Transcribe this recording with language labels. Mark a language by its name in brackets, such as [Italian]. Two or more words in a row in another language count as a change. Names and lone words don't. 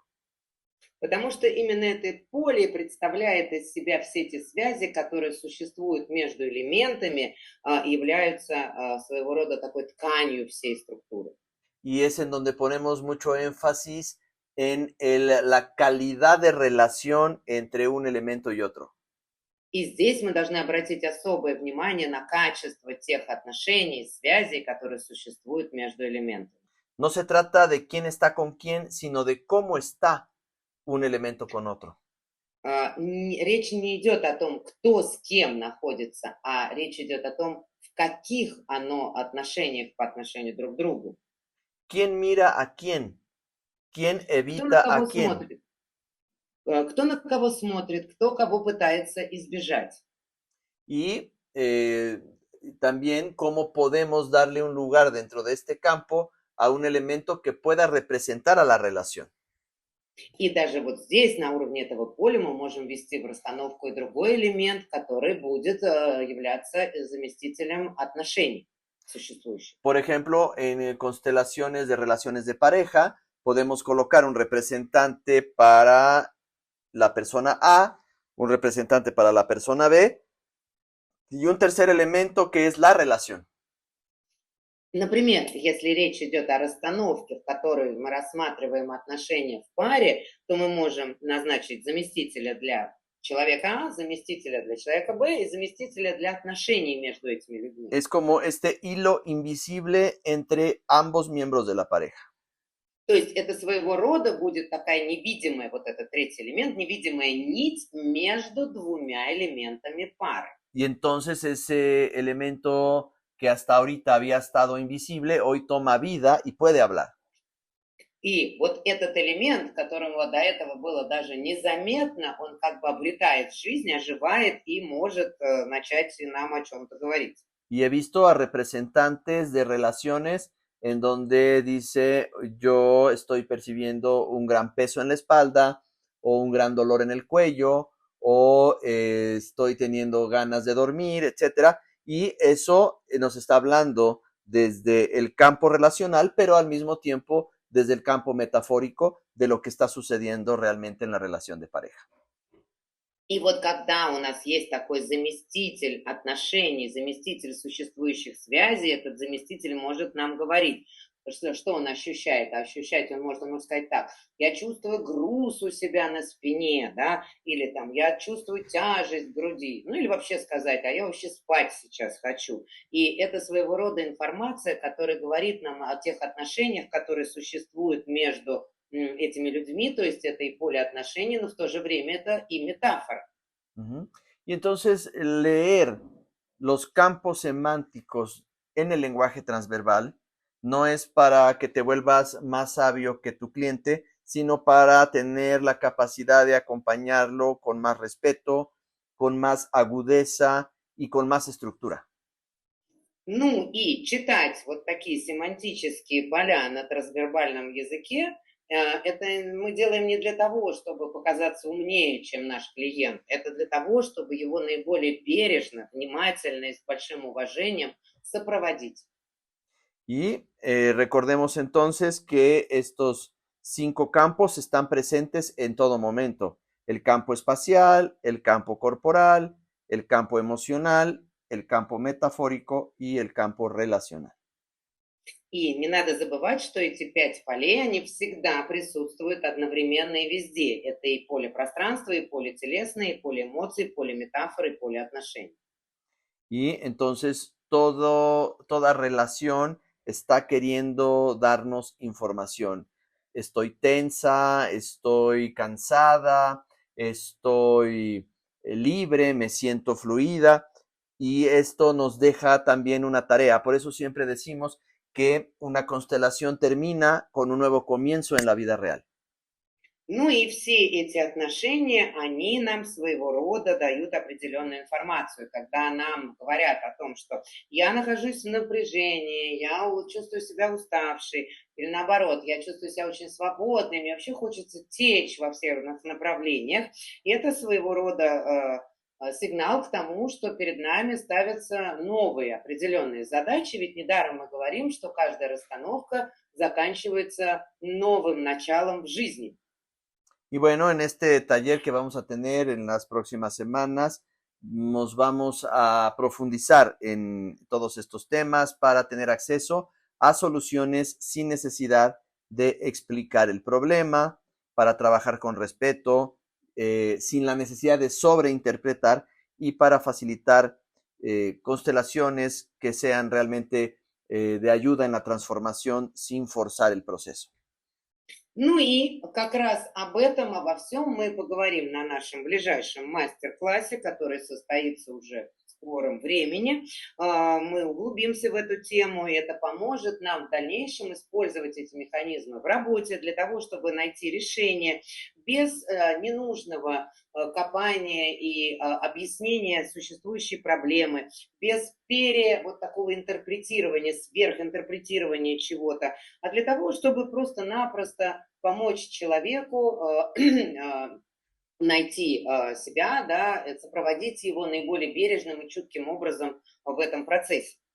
[Russian] Потому что именно это поле представляет из себя все эти связи, которые существуют между элементами, являются своего рода такой тканью всей структуры. [Spanish] Y es en donde ponemos mucho énfasis en la calidad de relación entre un elemento y otro. [Russian] И здесь мы должны обратить особое внимание на качество тех отношений, связей, которые существуют между элементами. [Spanish] No se trata de quién está con quién, sino de cómo está un elemento con otro. [Russian] Речь не идет о том, кто с кем находится, а речь идет о том, в каких оно отношениях по отношению друг к другу. [Spanish] ¿Quién mira a quién? quién [Russian] Кто на [Spanish] evita a [Russian] кого [Spanish] quién. [Russian] смотрит? Кто на кого смотрит, кто кого пытается избежать. [Spanish] Y también cómo podemos darle un lugar dentro de este campo a un elemento que pueda representar a la relación. [Russian] И даже вот здесь, на уровне этого поля, мы можем ввести в расстановку и другой элемент, который будет являться заместителем отношений существующих. [Spanish] Por ejemplo, en constelaciones de relaciones de pareja, podemos colocar un representante para la persona A, un representante para la persona B y un tercer elemento que es la relación. [Russian] Например, если речь идет о расстановке, в которой мы рассматриваем отношения в паре, то мы можем назначить заместителя для человека А, заместителя для человека Б и заместителя для отношений между этими людьми. [Spanish] Es como este hilo invisible entre ambos miembros de la pareja. [Russian] То есть это своего рода будет такая невидимая, вот этот третий элемент, невидимая нить между двумя элементами пары. [Spanish] Y entonces ese elemento que hasta ahorita había estado invisible, hoy toma vida y puede hablar. [Russian] И вот этот элемент, которому до этого было даже незаметно, он как бы обретает жизнь, оживает и может начать нам о чем-то говорить. [Spanish] Y he visto a representantes de relaciones en donde dice, yo estoy percibiendo un gran peso en la espalda o un gran dolor en el cuello o estoy teniendo ganas de dormir, etcétera. Y eso nos está hablando desde el campo relacional, pero al mismo tiempo desde el campo metafórico de lo que está sucediendo realmente en la relación de pareja. [Russian] И вот когда у нас есть такой заместитель отношений, заместитель существующих связей, этот заместитель может нам говорить, что он ощущает. А ощущать он может сказать так: я чувствую груз у себя на спине, да, или там я чувствую тяжесть в груди, ну или вообще сказать: а я вообще спать сейчас хочу. И это своего рода информация, которая говорит нам о тех отношениях, которые sуществуют между этими людьми, то есть это и поле отношений, но в то же время это и метафора. Uh-huh. [Spanish] Y entonces leer los campos semánticos en el lenguaje transverbal no es para que te vuelvas más sabio que tu cliente, sino para tener la capacidad de acompañarlo con más respeto, con más agudeza y con más estructura. [Russian] Ну и читать вот такие семантические поля на трансвербальном языке, это мы делаем не для того, чтобы показаться умнее, чем наш клиент. Это для того, чтобы его наиболее бережно, внимательно и с большим уважением сопроводить. [Spanish] Y recordemos entonces que estos 5 campos están presentes en todo momento. El campo espacial, el campo corporal, el campo emocional, el campo metafórico y el campo relacional. [Russian] И не надо забывать, что эти 5 полей, они всегда присутствуют одновременно и везде. Это и поле пространства, и поле телесное, и поле эмоций, и поле метафоры, и поле отношений. [Spanish] Y entonces toda relación está queriendo darnos información. Estoy tensa, estoy cansada, estoy libre, me siento fluida y esto nos deja también una tarea. Por eso siempre decimos que una constelación termina con un nuevo comienzo en la vida real. [Russian] Ну и все эти отношения, они нам своего рода дают определенную информацию, когда нам говорят о том, что я нахожусь в напряжении, я чувствую себя уставшей, или наоборот, я чувствую себя очень свободной, мне вообще хочется течь во всех направлениях. И это своего рода сигнал к тому, что перед нами ставятся новые определенные задачи, ведь недаром мы говорим, что каждая расстановка заканчивается новым началом в жизни. [Spanish] Y bueno, en este taller que vamos a tener en las próximas semanas, nos vamos a profundizar en todos estos temas para tener acceso a soluciones sin necesidad de explicar el problema, para trabajar con respeto, sin la necesidad de sobreinterpretar y para facilitar constelaciones que sean realmente de ayuda en la transformación sin forzar el proceso. [Russian] Ну и как раз об этом, обо всем мы поговорим на нашем ближайшем мастер-классе, который состоится уже скором времени мы углубимся в эту тему, и это поможет нам в дальнейшем использовать эти механизмы в работе для того, чтобы найти решение без ненужного копания и объяснения существующей проблемы, без вот такого интерпретирования, сверхинтерпретирования чего-то, а для того, чтобы просто-напросто помочь человеку найти себя, да, сопроводить его наиболее бережным и чутким образом в этом процессе.